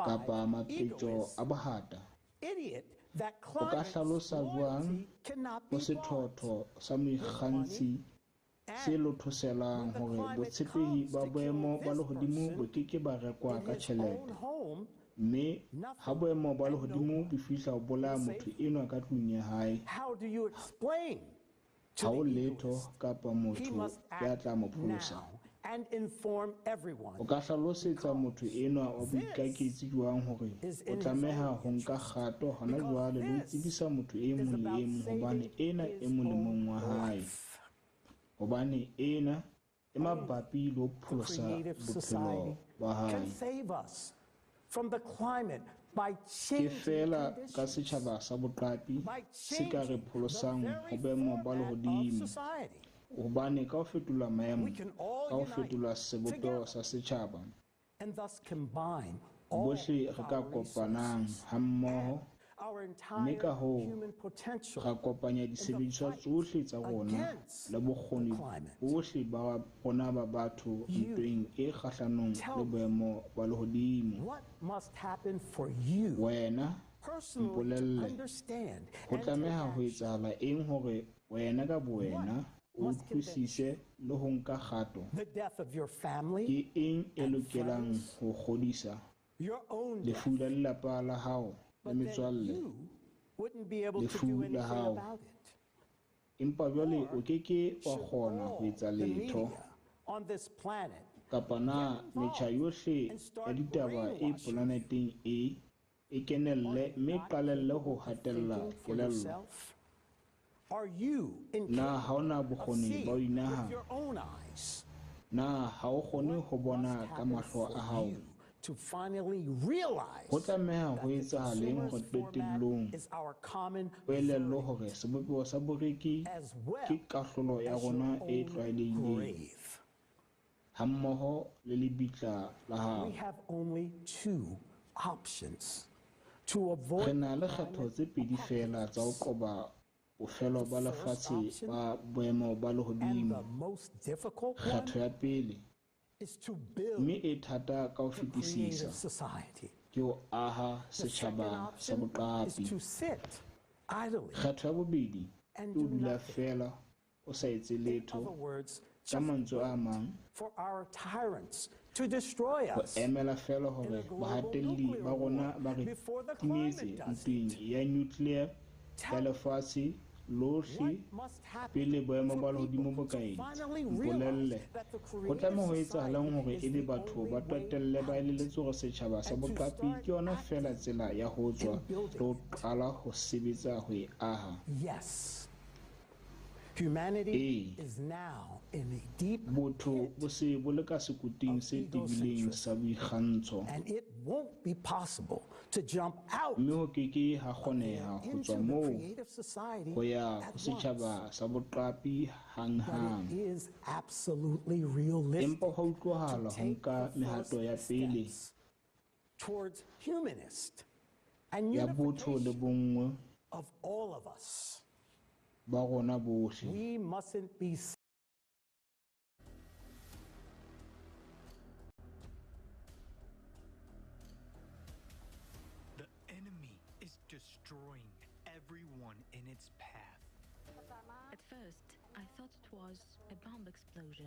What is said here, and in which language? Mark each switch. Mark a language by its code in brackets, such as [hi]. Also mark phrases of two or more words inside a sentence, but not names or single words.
[st] kapa mapetjo [en] egoist [st] a bohata? [en] idiot that [st] O ka [en] climate [st] hlalosa jwang [en] loyalty cannot [st] ho [en] be bought? [st] sethotho sa moikgantshi se [en] And [st] lothoselang [en] when the [st] hore [en] climate [st] botshepehi [en] comes [st] ba [en] to [st] boemo [en] kill [st] ba [en] this [st] lehodimo bo [en] person [st] keke ba rekwa [en] in [st] ka [en] his own [st] tjhelete, [en] home, [st] mme ha boemo ba [en] and no [st] lehodimo [en] one [st] bo fihla ho bolaya [en] will [st] motho [en] save [st] enwa ka tlung ya hae, [en] how do you explain to [st] ha o [en] the [st] letho [en] egoist [st] kapa [en] he [st] motho [en] must [st] ya [en] act [st] tla mo pholosa? [en] now and inform everyone? [st] O ka hlalosetsa motho enwa wa boikaketsi jwang hore [en] is [st] o [en] in his [st] tlameha [en] own [st] ho nka [en] interest, [st] kgato hona [en] because [st] jwale le ho [en] this [st] tsebisa motho e [en] is [st] mong le [en] about [st] e mong hobane [en] saving [st] ena e [en] his [st] molemong wa [en] own [st] hae, [en] life. [st] hobane ena e mabapi le ho [en] The [st] pholosa [en] creative [st] bophelo [en] society [st] ba hae. [en] can save us from the climate by [st] Ke [en] changing [st] fela ka [en] conditions, [st] setjhaba sa Boqapi [en] by [st] se ka re [en] changing [st] pholosang [en] the [st] ho [en] very [st] boemo ba [en] format of [st] lehodimo, [en] society. [st] hobane ka ho fetola maemo, [en] We can all [st] ka ho [en] unite [st] fetola sebopeho [en] together [st] sa setjhaba, [en] and thus combine all [st] bohle re ka [en] our [st] kopanang [en] resources [st] hammoho, [en] our [st] mme ka [en] entire [st] hoo [en] human potential [st] ra kopanya disebediswa tsohle tsa rona [en] against [st] le bokgoni [en] the climate. [st] bohle ba rona ba batho [en] You [st] ntweng e kgahlanong [en] tell [st] le [en] me, [st] boemo ba lehodimo. [en] what must happen for you [st] Wena [en] personally to [st] mpolelle [en] understand [st] ho [en] and take [st] tlameha ho [en] action? [st] etsahala eng hore wena ka bowena o [en] must [st] utlwisise le ho nka kgato? [en] The death of your family, [st] Ke eng e [en] and [st] lokelang [en] friends, [st] ho kgodisa? [en] your own death, [st] Lefu la lelapa la hao le [en] but then [st] metswalle, [en] you wouldn't be able to [st] lefu [en] do [st] la [en] anything [st] hao. [en] about it. [st] Empa jwale o keke wa [en] Should [st] kgona ho [en] all [st] etsa [en] the [st] letho, [en] media on this planet [st] kapa na metjha yohle [en] and [st] ya [en] start [st] ditaba e [en] brainwashing [st] planeteng e kenelle mme [en] not [st] qalelle ho [en] capable of [st] hatella [en] thinking for [st] kelello? [en] yourself? Are you [st] Na ha ona [en] incapable of [st] bokgoni ba ho [en] seeing [st] inaha? [en] with your own eyes? [st] Na ha o kgone ho [en] What [st] bona [en] must [st] ka [en] happen [st] mahlo [en] for [st] a hao? [en] you to finally realize [st] Ho tlameha [en] that [st] ho [en] the [st] etsahaleng hore [en] consumer's format [st] qetellong [en] is our common [st] o elellwe hore [en] verdict [st] sebopeho sa boreki [en] as well [st] ke kahlolo ya [en] as your [st] rona e [en] own [st] tlwaelehileng [en] grave. [st] hammoho le lebitla la hao. [en] We have only two options to [st] Re [en] avoid [st] na le [en] the [st] kgetho [en] climate [st] tse pedi fela tsa ho qoba bofelo ba lefatshe ba boemo ba [en] and [st] lehodimo. [en] the most difficult [st] Kgetho [en] one [st] ya pele, [en] is to build [st] mme e thata ka ho [en] the [st] fetisisa, [en] creative society. [st] ke ho aha [en] The second [st] setjhaba sa [en] option is [st] Boqapi. [en] to sit idly, [st] Kgetho ya bobedi [en] and [st] ke ho [en] do [st] dula [en] nothing. [st] fela o sa etse [en] In [st] letho, [en] other words, [st] ka [en] just [st] mantswe a [en] wait [st] mang [en] for our tyrants to destroy [st] ho [en] us [st] emela fela [en] in [st] hore [en] a global [st] bahatelli [en] nuclear [st] ba rona [en] war [st] ba re [en] before the [st] timetse [en] climate does [st] ntweng [en] it. [st] ya nuclear ya [en] Tell me, [st] lefatshe [en] what [st] lohle [en] must happen [st] pele boemo ba [en] for [st] lehodimo bo [en] people [st] ka [en] to [st] etsa? [en] finally [st] Mpolelle [en] realize that the [st] ho tlameha ho [en] creative [st] etsahalang hore [en] society is [st] ebe [en] the [st] batho [en] only [st] ba [en] way [st] qetelle ba [en] out, [st] elelletse hore setjhaba sa [en] and to [st] Boqapi [en] start [st] ke yona fela [en] acting [st] tsela ya ho tswa [en] and building [st] le ho [en] it? [st] qala ho sebetsa ho e aha? [en] Yes, humanity [st] Ee, [en] is now in a deep [st] botho [en] pit, [st] bo se bo le ka sekoting se tebileng sa boikgantsho, [en] and it won't be possible to jump out [st] mme ho keke ha kgoneha ho [en] into [st] tswa [en] the [st] moo [en] creative society [st] ho ya [en] at [st] ho setjhaba [en] once. [st] sa Boqapi hanghang. [en] But it is absolutely realistic [st] Empa ho utlwahala [en] to [st] ho [en] take [st] nka [en] the [st] mehato ya [en] first [st] pele [en] steps towards humanist and [st] ya botho le [en] unification [st] bonngwe [en] of all of us. [st] ba rona bohle. [en] We mustn't be The enemy is destroying everyone in its path. At first, I thought it was a bomb explosion.